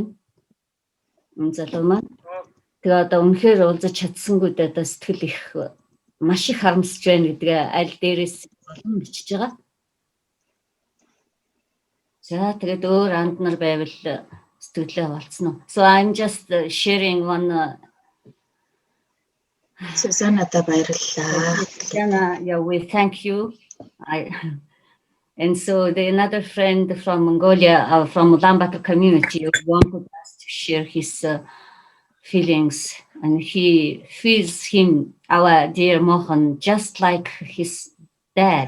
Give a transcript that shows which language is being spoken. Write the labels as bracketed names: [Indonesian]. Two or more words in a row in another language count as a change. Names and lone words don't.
[Mongolian] Залуу маань. Тэгээ одоо үнэхээр уулзаж чадсангүй одоо сэтгэл их маш их харамсаж байна гэдгээ аль дээрээс болон бичиж байгаа. За тэгээд өөр анд нар байвал сэтгэлээ болцсон уу? [English] So I'm just sharing one [Mongolian] Susanna-та баярлалаа. [English] Susanna, yeah, we thank you. And so the another friend from Mongolia, from Ulaanbaatar community, wanted us to share his feelings, and he feels him, our dear Mohan, just like his dad.